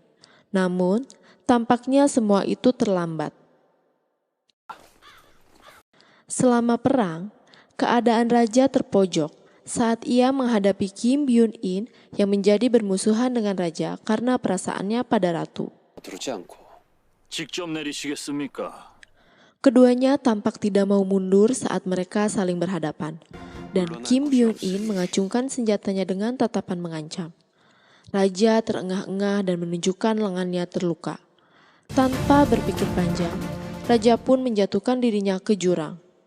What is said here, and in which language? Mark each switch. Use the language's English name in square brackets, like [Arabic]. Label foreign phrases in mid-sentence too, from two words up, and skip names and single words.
[Indonesian] Namun, tampaknya semua itu terlambat. Selama perang, keadaan raja terpojok saat ia menghadapi Kim Byun-in yang menjadi bermusuhan dengan raja karena perasaannya pada ratu. [Korean] 들지 않고 직접 내리시겠습니까? [Indonesian] Keduanya tampak tidak mau mundur saat mereka saling berhadapan, dan Kim Byun-in mengacungkan senjatanya dengan tatapan mengancam. Raja terengah-engah dan menunjukkan lengannya terluka. Tanpa berpikir panjang, raja pun menjatuhkan dirinya ke jurang.